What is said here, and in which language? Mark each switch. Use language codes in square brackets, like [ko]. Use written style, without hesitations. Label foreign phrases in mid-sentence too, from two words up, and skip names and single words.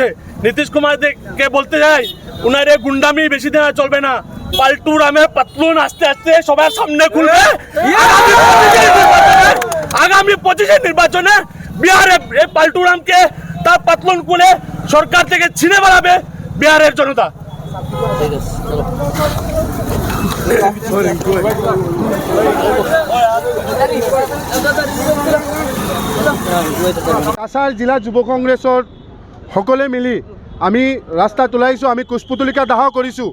[bn] নীতিশ কুমারকে বলতে চাই, উনার এই গুন্ডামি বেশি দিন আর চলবে না। পাল্টু রামে পাতলুন আস্তে আস্তে সবার সামনে খুলবে। আগামী 25 নির্বাচনে বিহারে এই পাল্টু রামকে তার পাতলুন খুলে সরকার থেকে ছিনে বেড়াবে বিহারের জনতা। [as] কাছাৰ জিলা যুৱ কংগ্ৰেছৰ সকলে মিলি আমি ৰাস্তাত ওলাইছোঁ, আমি কুশপুতলিকা দাহ কৰিছোঁ।